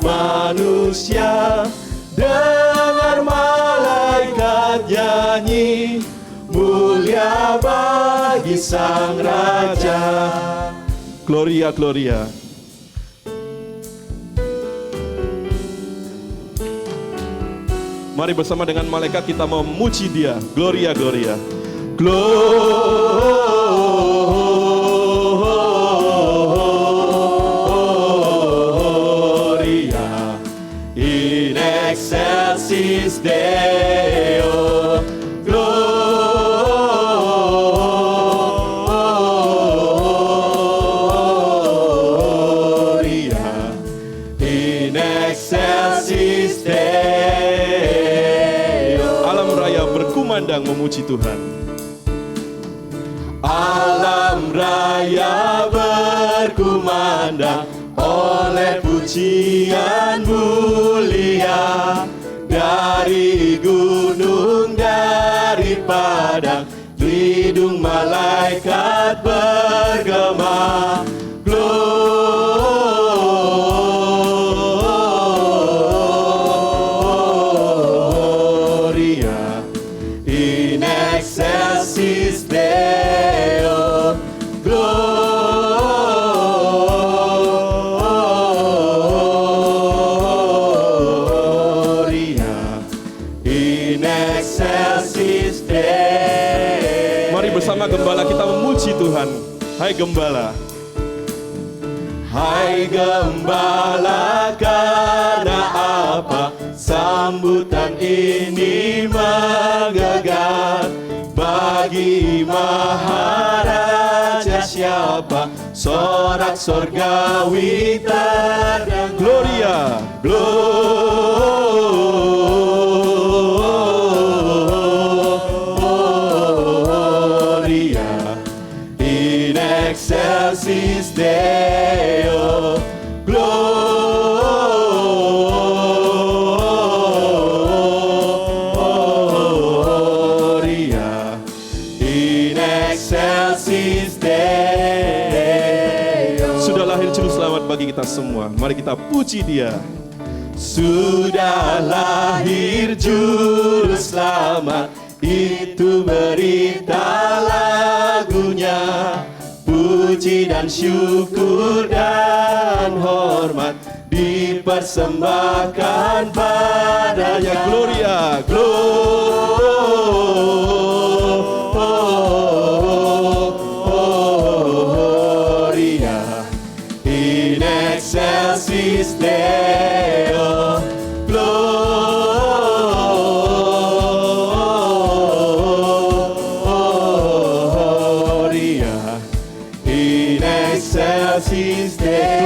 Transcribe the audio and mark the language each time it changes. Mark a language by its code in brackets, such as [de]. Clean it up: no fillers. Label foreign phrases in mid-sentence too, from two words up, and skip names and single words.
[id] manusia, dengar malaikat nyanyi, mulia bagi Sang Raja. [la] Gloria, gloria. [id] Mari bersama dengan malaikat kita memuji Dia. [la] Gloria, gloria. Gloria in excelsis Deo. Gloria in excelsis Deo. [id] Alam raya berkumandang memuji Tuhan. Alam raya berkumandang oleh pujian mulia, dari gunung, dari padang, hidung malaikat bergema. [la] Gloria in excelsis Deo. Gloria in excelsis Deo. [id] Mari bersama gembala kita memuji Tuhan. Hai gembala. Hai gembala, karena apa sambutan ini menggegah? Bagi Maharaja siapa sorak sorgawi terdengar. [la] Gloria, gloria in excelsis Deo. Gloria in excelsis Deo. [id] Sudah lahir juru selamat bagi kita semua. Mari kita puji Dia. Sudah lahir juru selamat, itu berita lagunya. Puji dan syukur dan hormat dipersembahkan padanya. [la] Gloria, gloria in excelsis Deo. Gloria in excelsis Deo.